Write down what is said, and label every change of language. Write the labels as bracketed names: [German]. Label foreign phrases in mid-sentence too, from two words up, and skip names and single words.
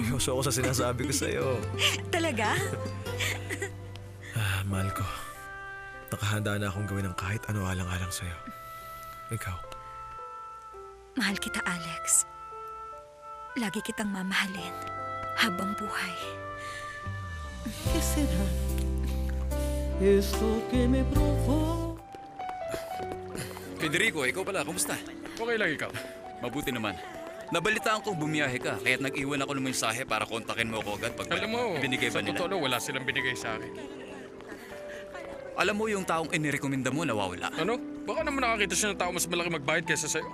[Filipino] Seryoso ako sa sinasabi ko sa'yo. Talaga? Mahal ko. Nakahanda na akong gawin ng kahit ano alang-alang sa'yo. Ikaw. Mahal kita, Alex. Lagi kitang mamahalin. Habang buhay. [Spanish] ¿Qué será esto que me provoca? [Filipino] Federico, ikaw pala, kumusta? Okay lang ikaw. Mabuti naman. Nabalitaan ko bumiyahe ka, kaya't nag-iwan ako ng mensahe para kontakin mo ako agad pag Alam mo, binigay ba sa nila. totoo lang, wala silang binigay sa akin. Alam mo yung taong inirekomenda mo nawawala. Ano? Baka naman nakakita siya ng tao mas malaki magbayad kaysa sa'yo.